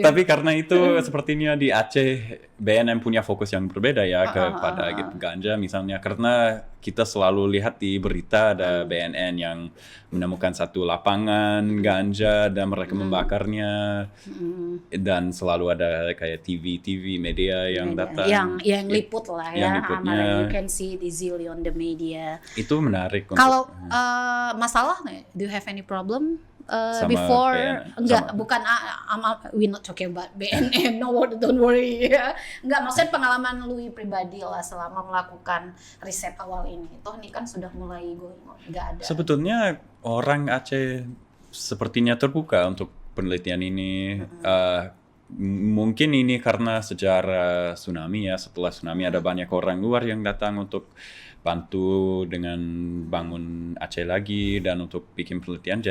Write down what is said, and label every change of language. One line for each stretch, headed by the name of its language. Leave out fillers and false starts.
Indonesian: Tapi karena itu sepertinya di Aceh BNN punya fokus yang berbeda ya kepada ganja misalnya, karena kita selalu lihat di berita ada BNN yang menemukan satu lapangan ganja dan mereka membakarnya, dan selalu ada kayak TV media yang datang yang liput lah ya, liputnya.
English: You can see it easily on the media.
Indonesian: Itu menarik. Kalau masalah,
English: do you have any problem before
Indonesian: BNN. Enggak, bukan
English: we not talking about BNN, no, don't worry ya.
Indonesian: Enggak, maksudnya pengalaman Louis pribadi lah selama melakukan riset awal ini. Toh ini kan sudah mulai
English: going on,
Indonesian: enggak ada. Sebetulnya orang Aceh sepertinya terbuka untuk penelitian ini. Mungkin ini karena sejarah tsunami ya, setelah tsunami ada banyak orang luar yang datang untuk bantu dengan bangun Aceh lagi dan untuk bikin penelitian.